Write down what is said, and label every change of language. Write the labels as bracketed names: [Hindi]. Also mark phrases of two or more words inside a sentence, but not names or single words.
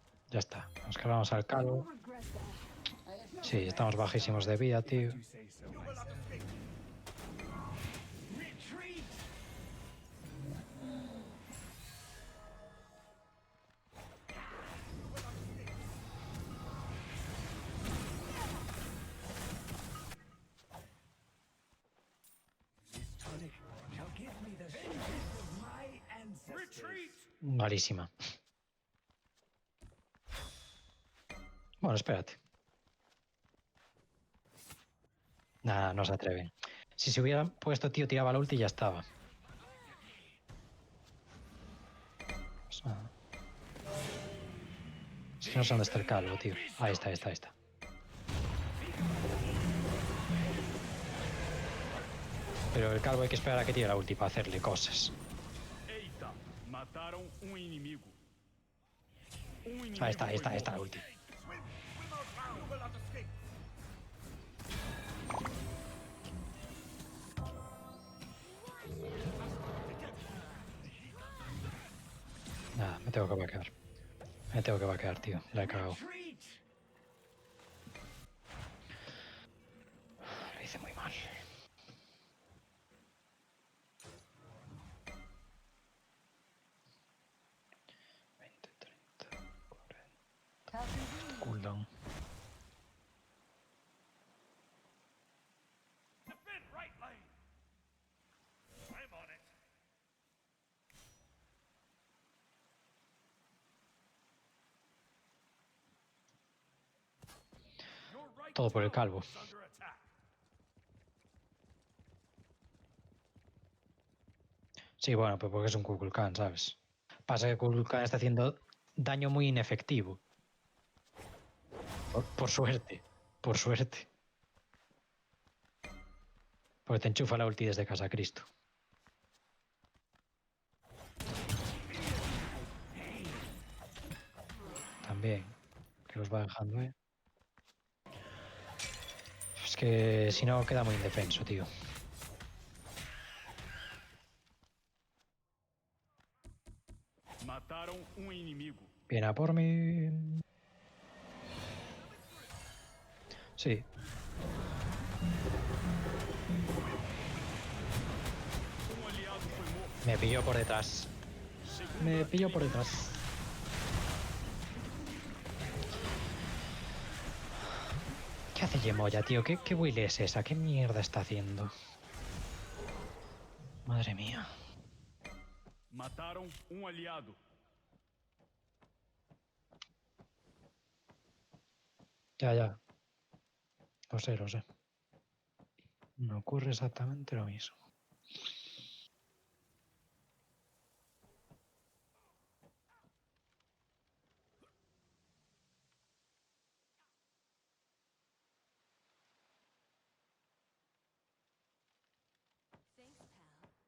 [Spanish] Ya está. Nos cargamos al calvo. [English] Regret that. I have no [Spanish] Sí, estamos bajísimos de vida, tío. [English] You say so myself. Retreat! This tonic shall give me the vengeance of my ancestors. Retreat! [Spanish] Malísima. Bueno, espérate. Nada, no se atreven. Si se hubiera puesto, tío, tiraba la ulti y ya estaba. O sea, es que no sé dónde está el calvo, tío. Ahí está, ahí está, ahí está. Pero el calvo hay que esperar a que tire la ulti para hacerle cosas. [Portuguese] Eita, mataram inimigo. Inimigo [Spanish] Ahí está, ahí está, [Portuguese] foi [Spanish] ahí está la [Portuguese] morto. [Spanish] ulti. [English] You will not escape! [Spanish] Nada, me tengo que vaquear. Me tengo que vaquear, tío. La he cagado. Retreat! Lo hice muy mal. [English] How convenient. Cooldown. Defend right lane! I'm on it. Your right [Spanish] Todo por el [English] tower [Spanish] calvo. [English] is under attack. [Spanish] Sí, bueno, pues porque es un Kukulkan, ¿sabes? Pasa que Kukulkan está haciendo daño muy inefectivo. Por suerte. Por suerte. Porque te enchufa la ulti desde Casa Cristo. También. Que los va dejando, ¿eh? Es que si no queda muy indefenso, tío. [Portuguese] Mataram inimigo. [Spanish] Viene a por mí. Sí. [Portuguese] Aliado foi morto. [Spanish] Me pilló por detrás. Me pilló por detrás. ¿Qué hace Yemoya, tío? ¿Qué build es esa? ¿Qué mierda está haciendo? Madre mía. [Portuguese] Mataram aliado. [Spanish] Ya, ya. Lo sé, lo sé. Me ocurre exactamente lo mismo. [English] Thanks, pal.